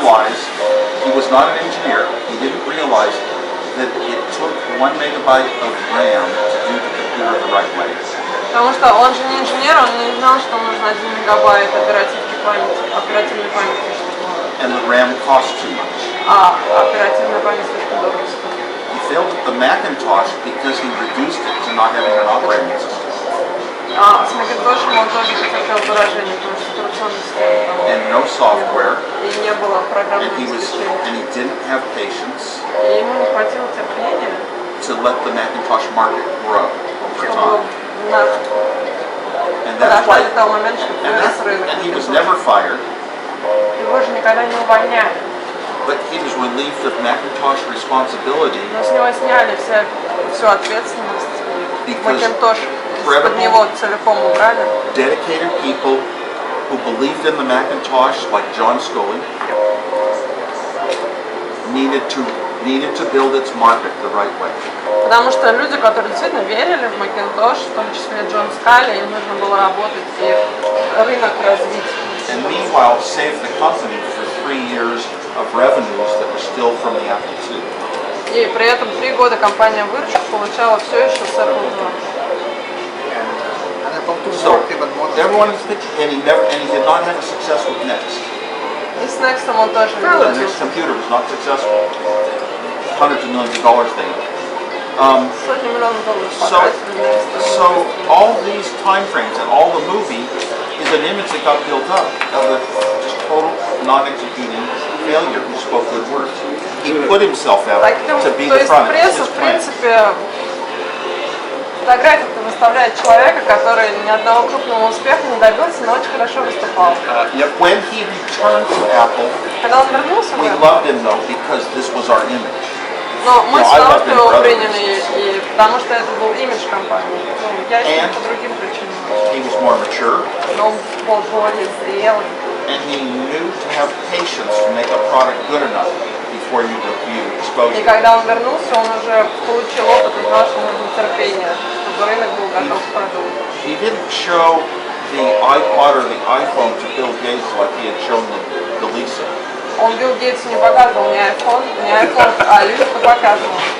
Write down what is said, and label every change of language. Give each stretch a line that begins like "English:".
English: realize, he was not an engineer, he didn't realize that it took 1 megabyte of RAM to do the computer the right way.
Russian: Потому что он же не инженер, он не знал, что нужно 1 мегабайт оперативной памяти, чтобы...
English: And the RAM cost too much.
Russian: Оперативная память слишком дорого стоит.
English: He failed at the Macintosh because he reduced it to not having an operating system.
Russian: С Macintosh'ем он тоже потерпел поражение, потому что операционная система там...
English: And no software.
Russian: И не было программного
English: And
Russian: обеспечения.
English: he didn't have patience
Russian: И ему не хватило терпения,
English: to let the Macintosh market grow over
Russian: чтобы
English: time. And that's why,
Russian: подождать до того момента, чтобы вырос рынок.
English: and he was never fired.
Russian: Его же никогда не увольняли.
English: But he was relieved of Macintosh responsibility
Russian: Но с него сняли всю ответственность.
English: because
Russian: Macintosh под него целиком убрали.
English: dedicated people who believed in the Macintosh, like John Scully, needed to build its market the right way.
Russian: Потому что люди, которые действительно верили в Macintosh, в том числе Джон Скалли, им нужно было работать и рынок развить.
English: And meanwhile, saved the company for 3 years of revenues that were still from the Apple II.
Russian: И при этом 3 года компания выручку получала все еще с Apple II.
English: So everyone is thinking, and he did not have a success with Next.
Russian: И с Next он тоже не
English: The
Russian: добился.
English: Next computer was not successful. Hundreds of millions of dollars they made.
Russian: Сотни миллионов долларов потратили Next.
English: So all these time frames and all the movie is an image that got built up of a just total non-executing failure who spoke good words. He put himself out to be the front.
Russian: Пресса, в принципе, фотография выставляет человека, который ни одного крупного успеха не добился, но очень хорошо выступал.
English: When he returned to Apple,
Russian: Когда он вернулся,
English: we loved him though because this was our image.
Russian: но мы с удовольствием его приняли, и потому что это был имидж компании. Я еще по другим причинам.
English: He was more mature.
Russian: Но он был более зрелый.
English: And he knew to have patience to make a product good enough before you expose
Russian: И
English: it.
Russian: когда он вернулся, он уже получил опыт и знал, что нужно терпение, чтобы рынок был готов к продукту.
English: He didn't show the iPod or the iPhone to Bill Gates like he had shown the Lisa.
Russian: Он Билл Гейтсу не показывал ни iPhone, а Лису показывал.